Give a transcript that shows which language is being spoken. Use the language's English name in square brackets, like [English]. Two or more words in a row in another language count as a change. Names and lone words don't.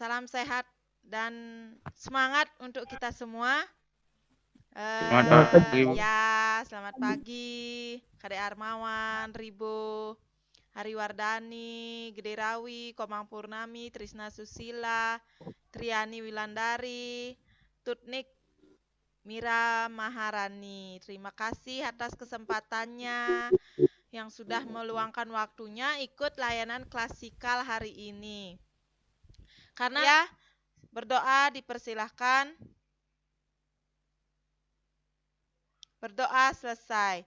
[Indonesian] sehat dan semangat untuk kita semua. Selamat pagi. Ya, selamat pagi, Kade Armawan, Ribo, Hari Wardani, Gede Rawi, Komang Purnami, Trisna Susila, Triani Wilandari, Tutnik Mira Maharani. Terima kasih atas kesempatannya yang sudah meluangkan waktunya ikut layanan klasikal hari ini. Karena ya, berdoa dipersilahkan. Berdoa selesai.